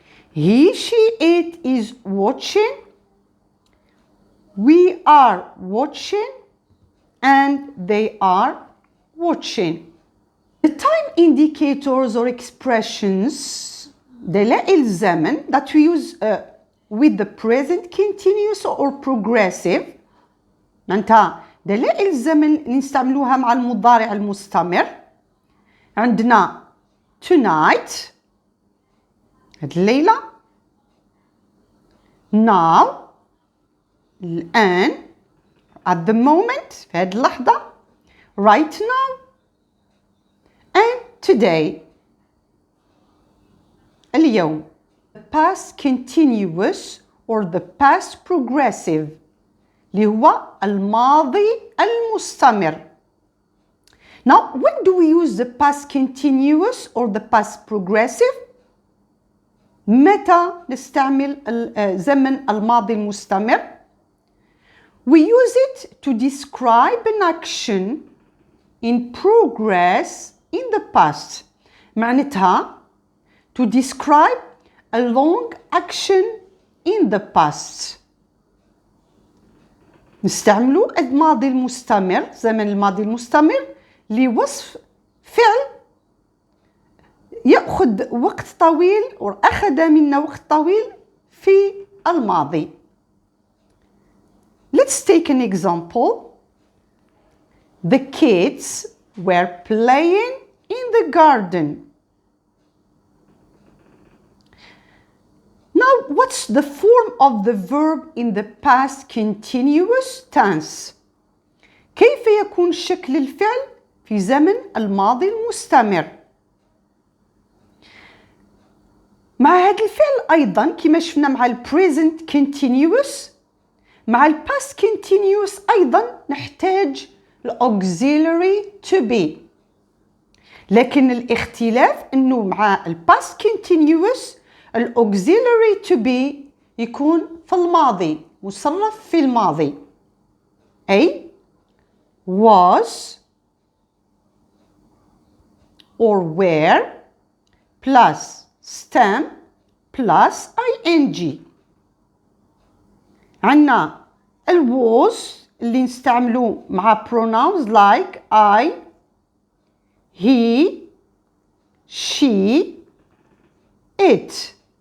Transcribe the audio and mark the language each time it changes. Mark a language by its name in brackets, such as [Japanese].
[English] He, she, it is watching. We are watching and they are watching. The time indicators or expressions [Arabic] دلائل الزمن [English] that we use with the present continuous or progressive. [Arabic] معناتها دلائل الزمن اللي نستعملوها مع المضارع المستمر. عندنا tonight هاد الليلة. now الآن [English] at the moment [Arabic] في هاد اللحظة. [English] right now and today اليوم. The past continuous or the past progressive [Arabic] اللي هو الماضي المستمر. [English] Now when do we use the past continuous or the past progressive? [Arabic] متى نستعمل زمن الماضي المستمر؟ [English] We use it to describe an action in progress in the past. [Arabic] معناتها [English] to describe a long action in the past. [Arabic] نستعملو الماضي المستمر زمن الماضي المستمر لوصف فعل يأخذ وقت طويل أو أخذ منا وقت طويل في الماضي. [English] Let's take an example. The kids were playing in the garden. Now, what's the form of the verb in the past continuous tense? [Arabic] كيف يكون شكل الفعل في زمن الماضي المستمر؟ مع هذا الفعل أيضا كما شفنا مع ال present continuous مع ال past continuous أيضا نحتاج ال auxiliary to be. لكن الاختلاف أنه مع ال past continuous ال auxiliary to be يكون في الماضي مصرف في الماضي. [English] أي was or were plus stem plus ing. [Arabic] عنا ال was اللي نستعملوه مع pronouns like I, he, she, it.